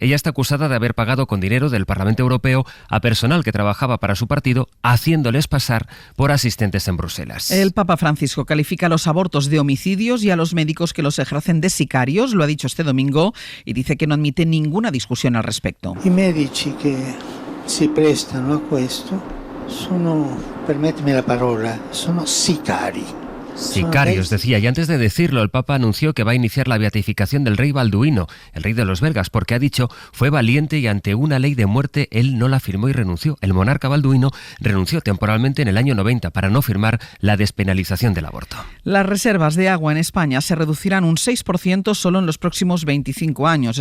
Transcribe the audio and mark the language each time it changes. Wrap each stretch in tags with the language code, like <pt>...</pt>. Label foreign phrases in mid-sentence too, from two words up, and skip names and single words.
<es>Ella está acusada de haber pagado con dinero del Parlamento Europeo a personal que trabajaba para su partido, haciéndoles pasar por asistentes en Bruselas. El Papa Francisco califica a los abortos de homicidios y a los médicos que los ejercen de sicarios. Lo ha dicho este domingo y dice que no admite ninguna discusión al respecto.</es> <it>I medici che si prestano a questo sono, permettimi la parola, sono sicari.</it> <es>Sicarios, decía, y antes de decirlo, el Papa anunció que va a iniciar la beatificación del rey Balduino, el rey de los belgas, porque ha dicho, fue valiente y ante una ley de muerte él no la firmó y renunció. El monarca Balduino renunció temporalmente en el año 90 para no firmar la despenalización del aborto. Las reservas de agua en España se reducirán un 6% solo en los próximos 25 años.</es>